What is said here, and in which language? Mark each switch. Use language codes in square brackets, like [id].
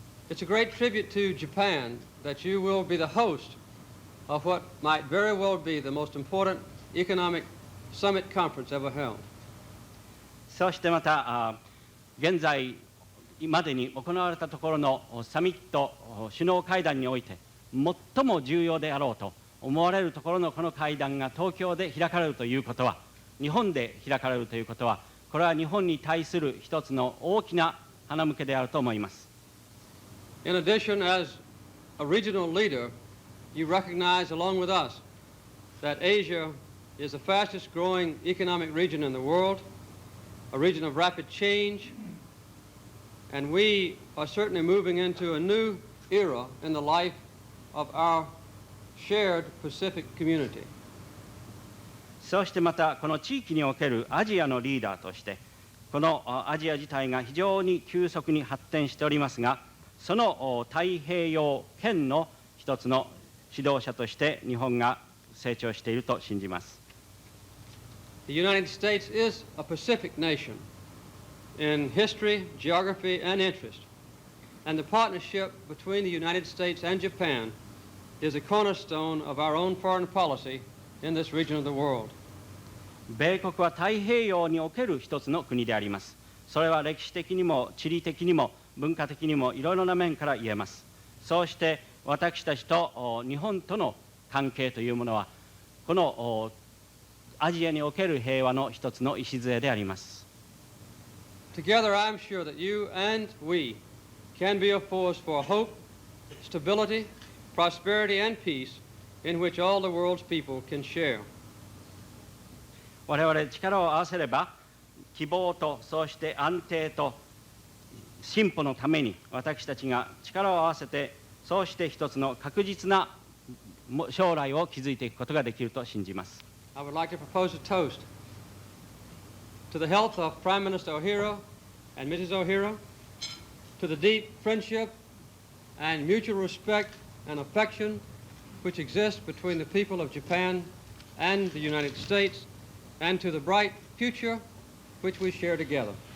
[en] It's a great tribute to Japan that you will be the host of what might very well be the most important economic summit conference ever held. [ja] そしてまた現在までに行われたところのサミット首脳会談において最も重要であろうと思われるところのこの会談が東京で開かれるということは、日本で開かれるということは、これは日本に対する一つの大きな花向けであると思います。 [en] In addition, as a regional leader, you recognize along with us that Asia is the fastest growing economic region in the world, a region of rapid change, and we are certainly moving into a new era in the life of our shared Pacific community. [ja] そしてまたこの地域におけるアジアのリーダーとしてこのアジア自体が非常に急速に発展しておりますが、その太平洋圏の一つの指導者として日本が成長していると信じます。 [en] The United States is a Pacific nation in history, geography, and interest, and the partnership between the United States and Japan is a cornerstone of our own foreign policy in this region of the world. [ja] 米国は太平洋における一つの国であります。それは歴史的にも地理的にも文化的にもいろいろな面から言えます。そうして私たちと日本との関係というものはこのアジアにおける平和の一つの礎であります。 [en] Together, I'm sure that you and we can be a force for hope, stability, prosperity, and peace in which all the world's people can share. [ja] 我々力を合わせれば希望とそうして安定と進歩のために私たちが力を合わせてそうして一つの確実な将来を築いていくことができると信じます。 [en] I would like to propose a toast to the health of Prime Minister O'Hara and Mrs. O'Hara, to the deep friendship and mutual respect and affection which exists between the people of Japan and the United States, and to the bright future which we share together.